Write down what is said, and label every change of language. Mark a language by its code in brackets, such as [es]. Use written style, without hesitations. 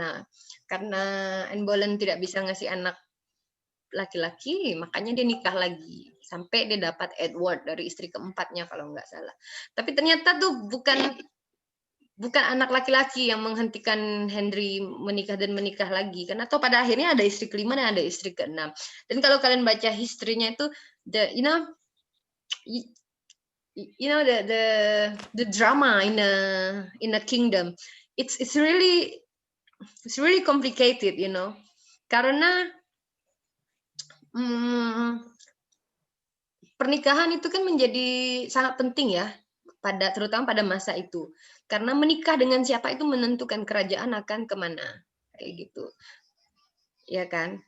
[id] Nah karena Anne Boleyn tidak bisa ngasih anak laki-laki, makanya dia nikah lagi sampai dia dapat Edward dari istri keempatnya kalau nggak salah. Tapi ternyata tuh bukan anak laki-laki yang menghentikan Henry menikah lagi, karena atau pada akhirnya ada istri kelima dan ada istri keenam. Dan kalau kalian baca historinya itu, [en] you know the drama in a kingdom, it's really complicated, you know, [id] karena pernikahan itu kan menjadi sangat penting ya, terutama pada masa itu. Karena menikah dengan siapa itu menentukan kerajaan akan kemana, kayak gitu. Ya kan?